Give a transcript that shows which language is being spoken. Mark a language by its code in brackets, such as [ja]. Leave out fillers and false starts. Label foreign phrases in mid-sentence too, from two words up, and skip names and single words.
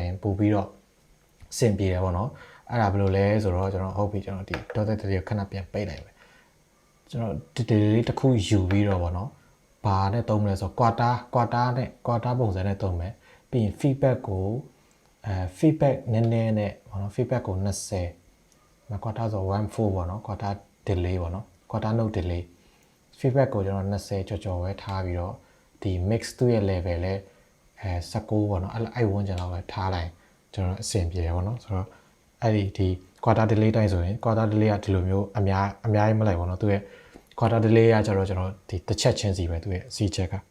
[my] ရင်ပို့ပြီးတော့ဆင်ပြေတယ်ပေါ့နော်အဲ့ဒါဘယ်လိုလဲဆိုတော့ကျွန်တော်ဟုတ်ပြီကျွန်တော်ဒီ [en] dotted delay [my] ကိုခဏပြန်ပိတ်လိုက်မယ်ကျွန်တော်ဒီ delay တစ်ခုယူပြီးတော့ ပေါ့နော်ဘာနဲ့သုံးမလဲဆိုတော့ quarter ပုံစံနဲ့သုံးမယ်ပြီးရင် feedback ကိုfeedback နည်းနည်းနဲ့ပေါ့နော် feedback ကို20 quarter ဆို14ပေါ့နော် [en] quarter delay [my] ပေါ့နော် [en] quarter note delay feedback [my] ကိုကျွန်တော်20ကြော်ပဲထားပြီးတော့ဒီ mix သူ့ရဲ့ level လဲ19ပေါ့နော်အဲ့ဝန်းကျင်လောက်ပဲထားလိုက်ကျွန်တော်အဆင်ပြေတယ်ပေါ့နော်ဆိုတော့အဲ့ဒီ [en] quarter delay [my] တိုင်းဆိုရင် [en] quarter delay [my] ကဒီလိုမျိုးအများကြီးမလိုက်ပေါ့နော်သူရဲ့ [en] quarter delay [my] ကကျတော့ကျွန်တော်ဒီတစ်ချက်ချင်းစီပဲသူရဲ့ [en] C check [my] က